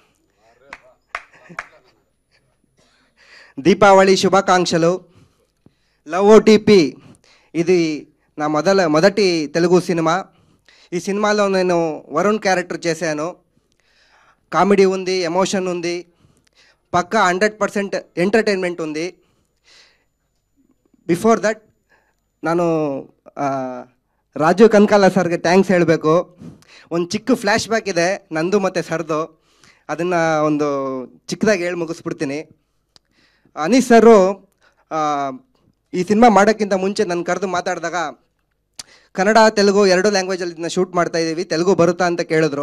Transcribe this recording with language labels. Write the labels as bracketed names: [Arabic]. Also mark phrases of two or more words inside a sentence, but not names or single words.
[Telugu] దీపావళి శుభాకాంక్షలు. లవ్ ఓటీపీ ఇది నా మొదటి తెలుగు సినిమా. ఈ సినిమాలో నేను వరుణ్ క్యారెక్టర్ చేశాను. కామెడీ ఉంది, ఎమోషన్ ఉంది, పక్కా 100% ಎಂಟರ್ಟೈನ್ಮೆಂಟ್ ఉంది. [English] before that [Kannada] ನಾನು ರಾಜೀವ್ ಕನಕಾಲ ಸರ್ಗೆ ಥ್ಯಾಂಕ್ಸ್ ಹೇಳಬೇಕು. ಒಂದು ಚಿಕ್ಕ [English] flash back [Kannada] ಇದೆ ನಂದು ಮತ್ತು ಸರ್ದು, ಅದನ್ನು ಒಂದು ಚಿಕ್ಕದಾಗಿ ಹೇಳಿ ಮುಗಿಸ್ಬಿಡ್ತೀನಿ. ಅನೀಸ್ ಸರು ಈ ಸಿನಿಮಾ ಮಾಡೋಕ್ಕಿಂತ ಮುಂಚೆ ನನ್ನ ಕರೆದು ಮಾತಾಡಿದಾಗ ಕನ್ನಡ ತೆಲುಗು 2 ಲ್ಯಾಂಗ್ವೇಜಲ್ಲಿ ಇದನ್ನ ಶೂಟ್ ಮಾಡ್ತಾಯಿದ್ದೀವಿ, ತೆಲುಗು ಬರುತ್ತಾ ಅಂತ ಕೇಳಿದ್ರು.